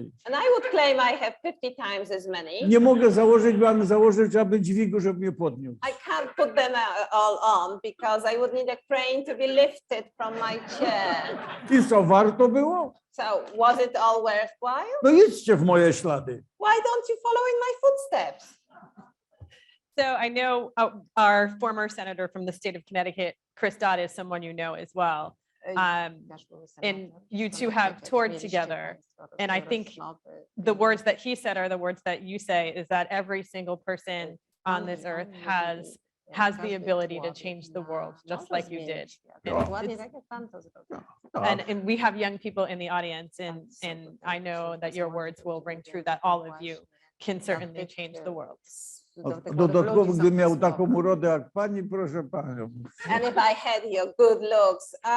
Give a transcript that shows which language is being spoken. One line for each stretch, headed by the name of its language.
English: and I would claim I have 50 times as many.
Polish: Nie mogę założyć, mam założyć, aby dźwigu, żeby mnie podniósł.
English: I can't put them all on because I would need a crane to be lifted from my chair.
Polish: I co, warto było?
English: So was it all worthwhile?
Polish: No idźcie w moje ślady.
English: Why don't you follow in my footsteps? So I know our former senator from the state of Connecticut, Chris Dodd, is someone you know as well. And you two have toured together, and I think the words that he said are the words that you say, is that every single person on this earth has the ability to change the world, just like you did. And we have young people in the audience, and I know that your words will ring true, that all of you can certainly change the world.
Polish: Dodatkowo, gdybym miał taką urodę jak pani, proszę panią.
English: And if I had your good looks,